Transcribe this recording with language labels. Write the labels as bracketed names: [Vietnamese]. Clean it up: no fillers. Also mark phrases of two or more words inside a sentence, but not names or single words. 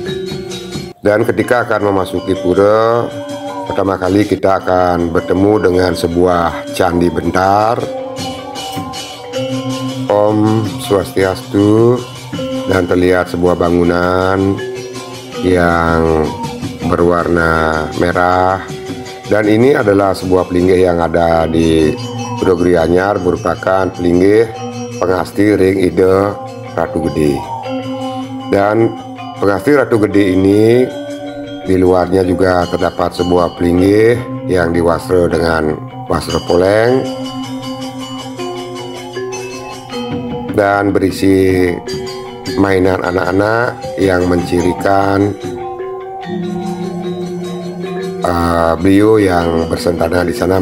[Indonesian] Dan ketika akan memasuki pura, pertama kali kita akan bertemu dengan sebuah candi bentar. Om Swastiastu, dan terlihat sebuah bangunan yang berwarna merah. Dan ini adalah sebuah pelinggih yang ada di Pura Geria Anyar, merupakan pelinggih pengasti Ring Ide Ratu Gede. Dan pengasti Ratu Gede ini di luarnya juga terdapat sebuah pelinggih yang diwastra dengan wastra poleng. dan berisi mainan anak-anak yang mencirikan beliau yang bersentana di sana.